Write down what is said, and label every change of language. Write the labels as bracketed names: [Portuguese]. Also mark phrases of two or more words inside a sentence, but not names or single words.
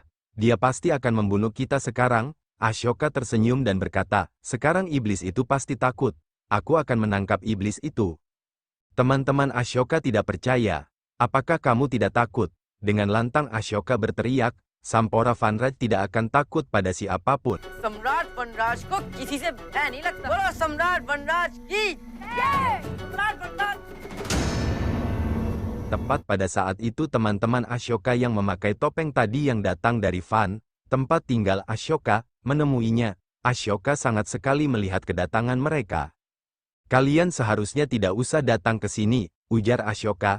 [Indonesian] Dia pasti akan membunuh kita sekarang. Ashoka tersenyum dan berkata, sekarang iblis itu pasti takut. Aku akan menangkap iblis itu. Teman-teman Ashoka tidak percaya. Apakah kamu tidak takut? Dengan lantang Ashoka berteriak, Sampora Vanraj tidak akan takut pada siapapun. [Hindi] सम्राट वनराज को किसी से भय नहीं लगता। बोलो सम्राट वनराज की जय। सम्राट वनराज। [Indonesian] Tepat pada saat itu teman-teman Ashoka yang memakai topeng tadi yang datang dari Van, tempat tinggal Ashoka, menemuinya. Ashoka sangat sekali melihat kedatangan mereka. Kalian seharusnya tidak usah datang ke sini, ujar Ashoka.